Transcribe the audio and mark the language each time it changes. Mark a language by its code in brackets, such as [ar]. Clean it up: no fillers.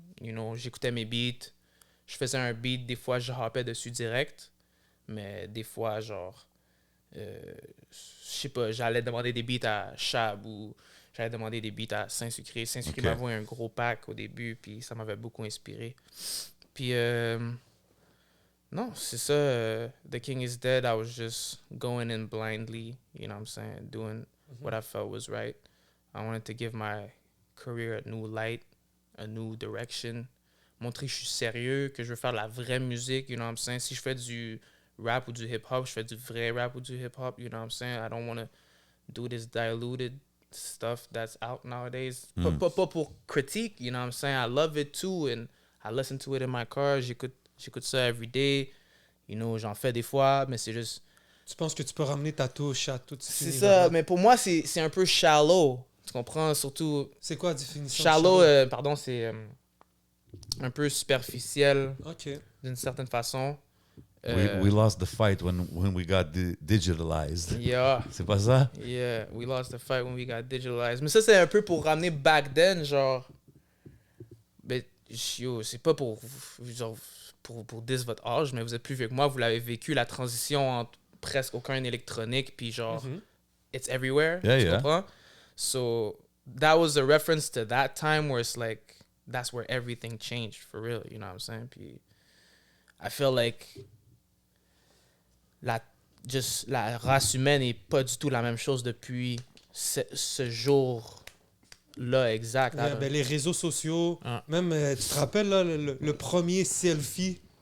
[fr] You know, j'écoutais mes beats, je faisais un beat, des fois je hoppais dessus direct, mais des fois genre, je sais pas, j'allais demander des beats à Chab ou j'allais demander des beats à Saint-Sucré. Saint-Sucré Ok. m'avait envoyé un gros pack au début, puis ça m'avait beaucoup inspiré. Puis, non, c'est ça. [en] The King is Dead, I was just going in blindly, you know what I'm saying? Doing what I felt was right. I wanted to give my career a new light, a new direction. [fr] Montrer que je suis sérieux, que je veux faire de la vraie musique, [en] you know what I'm saying? [fr] Si je fais du rap ou du hip-hop, je fais du vrai rap ou du hip-hop, [en] you know what I'm saying? I don't want to do this diluted stuff that's out nowadays. [fr] Pas pour critique, [en] you know what I'm saying? I love it too, and I listen to it in my car, [fr] j'écoute ça [en] every day. [fr] You know, j'en fais des fois, mais c'est juste... Tu penses que tu peux ramener ta touche à tout C'est ça, mais pour moi, c'est un peu shallow. Tu comprends? Surtout, C'est quoi la définition? de shallow, pardon, c'est un peu superficiel Ok. d'une certaine façon. [en] We lost the fight when we got digitalized. Yeah. [fr] C'est pas ça? [en] Yeah, we lost the fight when we got digitalized. [fr] Mais ça, c'est un peu pour ramener [en] back then, [fr] genre... Mais, yo, c'est pas pour, genre, pour diss votre âge, mais vous êtes plus vieux que moi, vous l'avez vécu, la transition entre presque aucun électronique, puis genre, [en] it's everywhere, Yeah, [fr] tu [en] yeah. [fr] comprends? [en] So, that was a reference to that time where it's like, that's where everything changed, for real, you know what I'm saying? Puis, I feel like... [fr] la race humaine n'est pas du tout la même chose depuis ce jour-là exact. Yeah, ben, les réseaux sociaux, Ah. même, tu te rappelles là, le premier selfie?